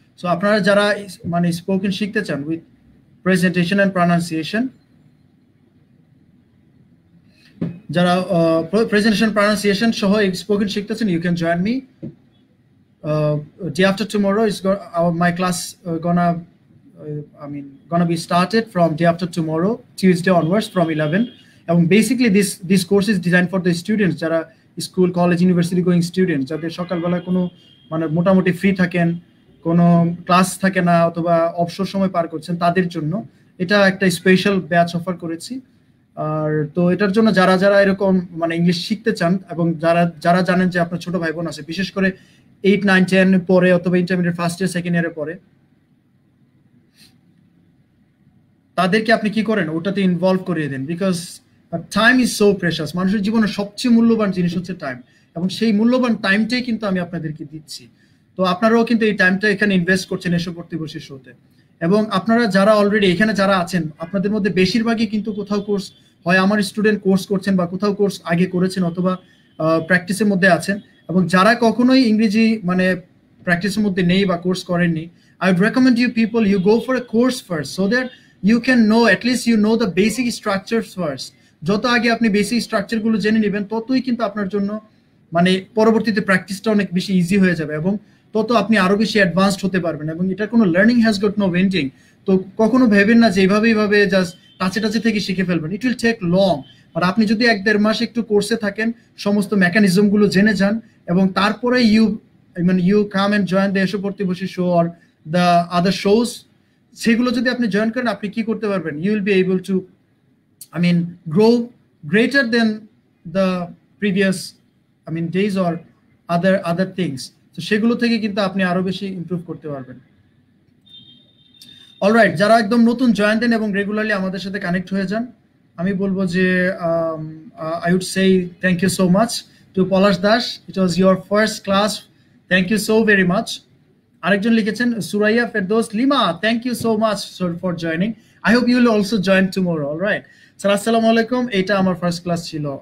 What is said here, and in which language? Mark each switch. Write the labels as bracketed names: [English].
[Bangla] So আপনারা যারা মানে স্পোকেন শিখতে চান উইথ প্রেজেন্টেশন অ্যান্ড প্রনাউন্সিয়েশন, যারা প্রেজেন্টেশন প্রনাউন্সিয়েশন সহ spoken শিখতেছেন, [English] You can join me day after tomorrow. My class gonna be started from day after tomorrow, Tuesday onwards from 11. And basically this course is designed for the students [Bangla] যারা school, college, university going student, যাদের সকালবেলা কোনো মানে মোটামুটি free থাকেন, কোনো class থাকে না অথবা অবসর সময় পার করছেন, তাদের জন্য এটা একটা স্পেশাল ব্যাচ অফার করেছি। আর তো এটার জন্য যারা যারা এরকম মানে ইংলিশ শিখতে চান এবং যারা জানেন যে আপনার ছোট ভাই বোন আছে, বিশেষ করে 8, 9, 10 পরে অথবা ইন্টারমিডিয়েট ফার্স্ট ইয়ার সেকেন্ড ইয়ারে পরে, তাদেরকে আপনি কি করেন ওটাতে ইনভলভ করিয়ে দেন। [English] Because time is so precious. [Bangla] মানুষের জীবনে সবচেয়ে মূল্যবান জিনিস হচ্ছে টাইম, এবং সেই মূল্যবান টাইমটাই কিন্তু আমি আপনাদেরকে দিচ্ছি। তো আপনারাও কিন্তু এই টাইমটা এখানে ইনভেস্ট করছেন এসব প্রতিবর্ষী শোতে। এবং আপনারা যারা অলরেডি এখানে যারা আছেন, আপনাদের মধ্যে বেশিরভাগই কিন্তু কোথাও কোর্স হয় আমার স্টুডেন্ট কোর্স করছেন বা কোথাও কোর্স আগে করেছেন অথবা প্র্যাকটিসের মধ্যে আছেন। এবং যারা কখনোই ইংরেজি মানে প্র্যাকটিসের মধ্যে নেই বা কোর্স করেননি, [English] I would recommend you people, you go for a course first so that you can know, at least you know the basic structures first. [Bangla] যত আগে আপনি বেসিক স্ট্রাকচার গুলো জেনে নেবেন, ততই কিন্তু আপনার জন্য মানে পরবর্তীতে প্র্যাকটিসটা অনেক বেশি ইজি হয়ে যাবে এবং তত আপনি আরো বেশি অ্যাডভান্সড হতে পারবেন। এবং এটা কোনো [English] Learning has got no ending. [Bangla] তো কখনো ভেবেন না যে এইভাবে জাস্ট টাচে থেকে শিখে ফেলবেন। [English] It will take long. [Bangla] আর আপনি যদি 1-1.5 মাস একটু কোর্সে থাকেন, সমস্ত মেকানিজম গুলো জেনে যান এবং তারপরে [English] you come and join the [Bangla] এসবর্তী বসি show or the other shows, সেগুলো যদি আপনি জয়েন করেন, আপনি কি করতে পারবেন, [English] you will be able to grow greater than the previous days or other things. [Bangla] তো সেগুলো থেকে কিন্তু আপনি আরো বেশি ইমপ্রুভ করতে পারবেন। অলরাইট, যারা একদম নতুন জয়েন দেন এবং রেগুলারলি আমাদের সাথে কানেক্ট হয়ে যান, আমি বলবো যে [English] I would say thank you so much to [Bangla] Palash Das. [English] It was your first class. Thank you so very much. [Bangla] আরেকজন লিখেছেন [English] Suraiya Ferdous Lima, thank you so much for joining. I hope you will also join tomorrow. All right. [Bangla] Sir আসসালামু আলাইকুম, এটা আমার first class ছিল।